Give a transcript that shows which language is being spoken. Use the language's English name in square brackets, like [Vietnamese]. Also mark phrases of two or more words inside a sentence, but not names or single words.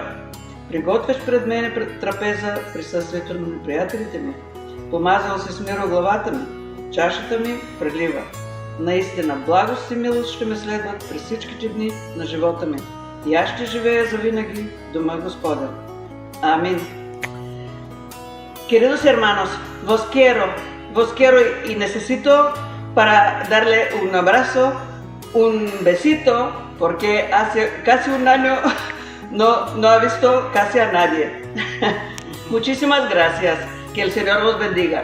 [Bulgarian] Приготвяш пред мене пред трапеза присъствието на неприятелите ми. Помазал си с миро главата ми, чашата ми прелива. Наистина, благост и милост ще ме следват през всичките дни на живота ми. И аз ще живея завинаги в дома Господа. Амин. [Spanish] Queridos hermanos, vos quiero y necesito para darle un abrazo, un besito, porque hace casi un año no ha visto casi a nadie. Muchísimas gracias, que el Señor vos bendiga.